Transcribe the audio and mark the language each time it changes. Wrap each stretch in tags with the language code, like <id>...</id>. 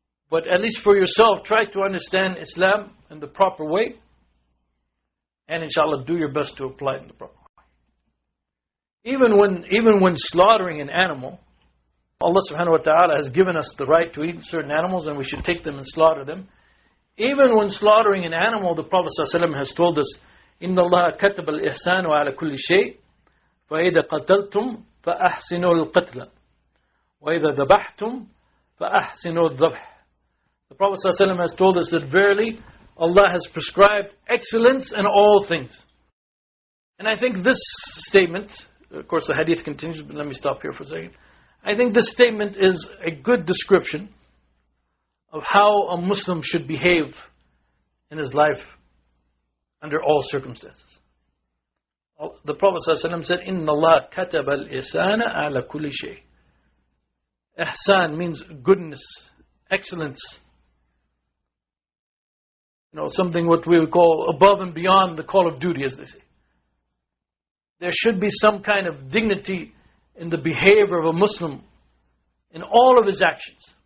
<en>But at least for yourself, try to understand Islam in the proper way, and inshallah do your best to apply it in the proper way. Even when slaughtering an animal, Allah subhanahu wa ta'ala has given us the right to eat certain animals, and we should take them and slaughter them. Even when slaughtering an animal, the Prophet ﷺ has told us,</en> <ar>إِنَّ اللَّهَ كَتَبَ الْإِحْسَانُ عَلَى كُلِّ شَيْءٍ فَإِذَا قَتَلْتُمْ فَأَحْسِنُوا الْقَتْلَ وَإِذَا ذَبَحْتُمْ فَأَحْسِنُوا الذَّبْحَ.</ar> <en>The Prophet ﷺ has told us that verily Allah has prescribed excellence in all things. And I think this statement, of course the hadith continues, but let me stop here for a second. I think this statement is a good description of how a Muslim should behave in his life under all circumstances. The Prophet ﷺ said,</en> <ar>إِنَّ اللَّهَ كَتَبَ الْإِحْسَانَ عَلَى كُلِّ شَيْءٍ.</ar> <en>Ihsan means goodness, excellence. Something what we would call above and beyond the call of duty, as they say. There should be some kind of dignity in the behavior of a Muslim in all of his actions.</en>